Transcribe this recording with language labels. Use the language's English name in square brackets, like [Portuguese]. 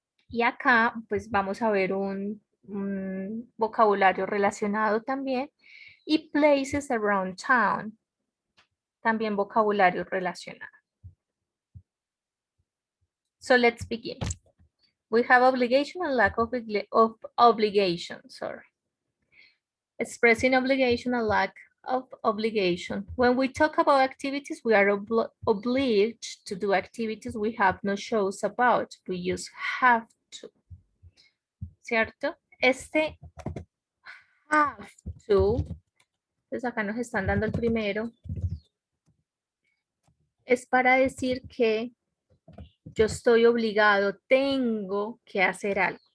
[Spanish] Y acá, pues vamos a ver un vocabulario relacionado también. Y [English] places around town. [Spanish] También vocabulario relacionado. [English] So let's begin. We have obligation and lack of obligation, sorry. Expressing obligation and lack of obligation. When we talk about activities, we are obliged to do activities we have no choice about. We use have to. ¿Cierto? [Spanish] Este have to, pues acá nos están dando el primero, es para decir que yo estoy obligado, tengo que hacer algo.